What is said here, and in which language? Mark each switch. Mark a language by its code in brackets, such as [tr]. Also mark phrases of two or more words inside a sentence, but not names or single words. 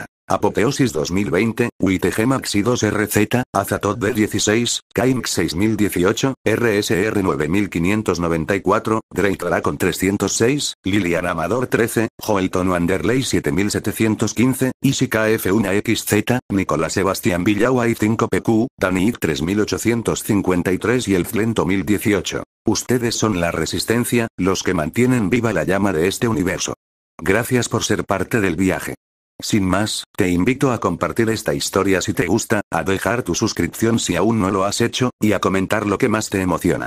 [es] Apoteosis 2020, WitGemaxi2RZ, Azatoth B16, Kainx 6018, RSR 9594, Great Dragon 306, Lilian Amador 13, Joelton Wanderley 7715, Ishika F1XZ, Nicolás Sebastián Villaway 5PQ, Daniik 3853 y el Flento 1018. Ustedes son la resistencia, los que mantienen viva la llama de este universo. Gracias por ser parte del viaje. Sin más, te invito a compartir esta historia si te gusta, a dejar tu suscripción si aún no lo has hecho, y a comentar lo que más te emociona.